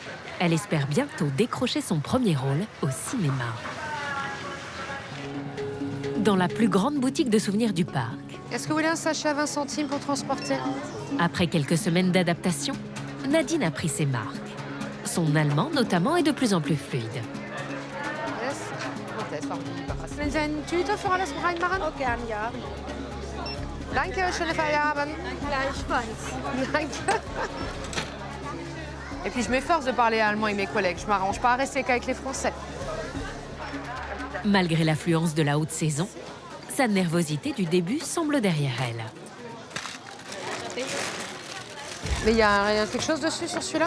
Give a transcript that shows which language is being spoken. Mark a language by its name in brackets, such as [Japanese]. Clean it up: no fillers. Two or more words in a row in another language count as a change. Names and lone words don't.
[French] Elle espère bientôt décrocher son premier rôle au cinéma. Dans la plus grande boutique de souvenirs du parc. Est-ce que vous voulez un sachet à 20 centimes pour transporter? Après quelques semaines d'adaptation, Nadine a pris ses marques. Son allemand, notamment, est de plus en plus fluide. [German] Wenn Sie eine Tüte für alles reinmachen? Oh, gern, ja. Danke, schöne Feierabend. Danke. [French] Et puis je m'efforce de parler allemand avec mes collègues. Je m'arrange pas à rester qu'avec les Français. Malgré l'affluence de la haute saison, sa nervosité du début semble derrière elle. Mais il y a quelque chose dessus sur celui-là?